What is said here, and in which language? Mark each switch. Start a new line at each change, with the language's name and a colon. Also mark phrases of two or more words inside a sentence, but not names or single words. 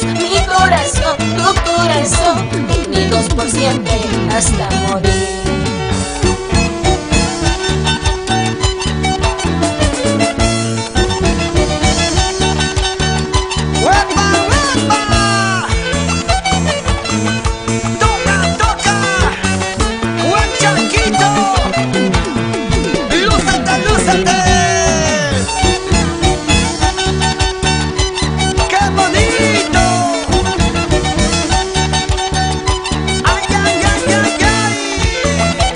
Spanish: Mi corazón, tu corazón, unidos por siempre hasta morir. ¡Huepa, huepa! ¡Toca, toca! ¡Huanchaquito! ¡Lúzate, lúzate! ¡Qué bonito! ¡Ay, ay, ay, ay, ay!